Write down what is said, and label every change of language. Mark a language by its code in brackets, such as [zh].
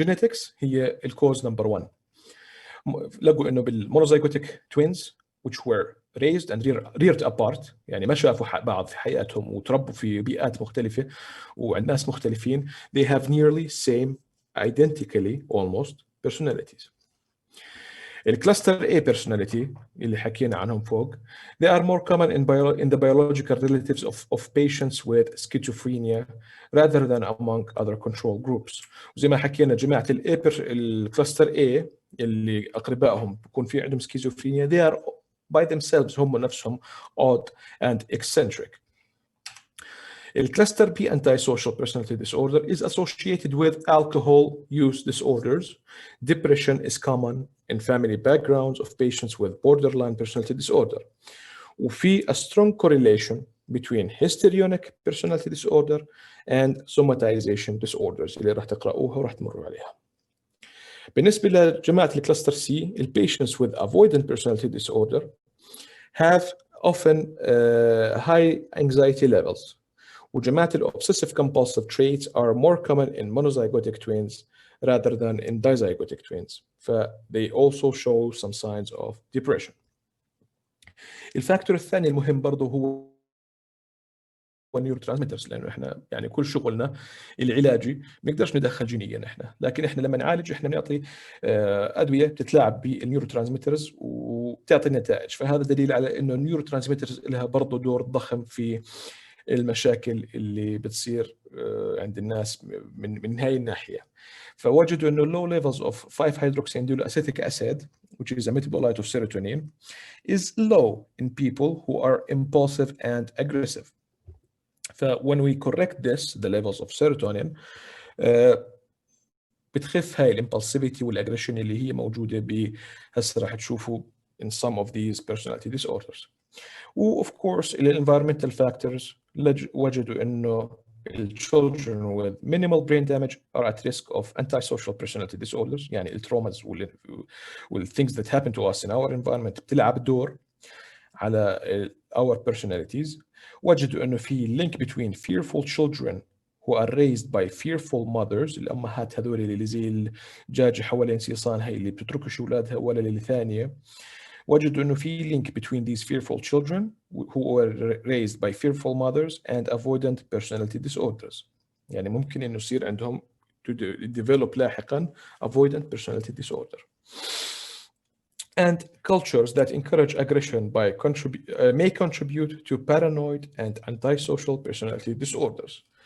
[ar] جينيتكس هي الكوز نمبر 1. لقوا انه بالمونوزايجوتيك توينز [en] which were raised and reared apart، [ar] يعني ما شافوا بعض في حياتهم وتربوا في بيئات مختلفة وعند ناس مختلفين، [en] they have nearly same identically almost personalities. الكلاستر A personality [ar] اللي حكينا عنهم فوق [en] they are more common in the biological relatives of patients with schizophrenia rather than among other control groups. [ar] وزي ما حكينا جماعة الكلاستر A اللي أقربائهم بيكون في عندهم schizophrenia [en] they are by themselves [ar] هم نفسهم [en] odd and eccentric. [ar] الكلاستر [en] B antisocial personality disorder is associated with alcohol use disorders. Depression is common in family backgrounds of patients with borderline personality disorder. [ar] وفي [en] a strong correlation between histrionic personality disorder and somatization disorders [ar] اللي راح تقرأوها وراح تمروا عليها. بالنسبة لجماعة الكلاستر [en] C, patients with avoidant personality disorder have often high anxiety levels. [ar] وجماعة [en] obsessive compulsive traits are more common in monozygotic twins rather than in dizygotic twins. They also show some signs of depression. [ar] الفاكتور الثاني المهم برضه هو النيورو ترانسميترز، لانه احنا يعني كل شغلنا العلاجي ما نقدرش ندخل جينيا احنا، لكن احنا لما نعالج احنا بنعطي ادويه بتتلاعب بالنيورو ترانسميترز وبتعطي نتائج. فهذا دليل على انه النيورو ترانسميترز لها برضه دور ضخم في المشاكل اللي بتصير عند الناس من هاي الناحيه. فوجدوا انه [en] low levels of 5-hydroxyandiolacetic acid which is a metabolite of serotonin is low in people who are impulsive and aggressive. when we correct this the levels of serotonin [ar] بتخف هاي الامبulsivity والاجريشن اللي هي موجوده هسه راح تشوفوا [en] in some of these personality disorders. [ar] و [en] of course [ar] الانفيرمنتال فاكتورز وجدوا انه [en] children with minimal brain damage are at risk of antisocial personality disorders، [ar] يعني التروماز [en] things that happen to us in our environment [ar] بتلعب دور على [en] our personalities. [ar] وجدوا انه في [en] link between fearful children who are raised by fearful mothers، [ar] الامهات هذول اللي زي الدجاجه حوالين صيصان هي اللي بتتركش اولادها ولا للثانيه. وجدوا انه في [en] link between these fearful children who were raised by fearful mothers and avoidant personality disorders. [ar] يعني ممكن انه يصير عندهم [en] to develop [ar] لاحقا [en] avoidant personality disorder. And cultures that encourage aggression may contribute to paranoid and antisocial personality disorders.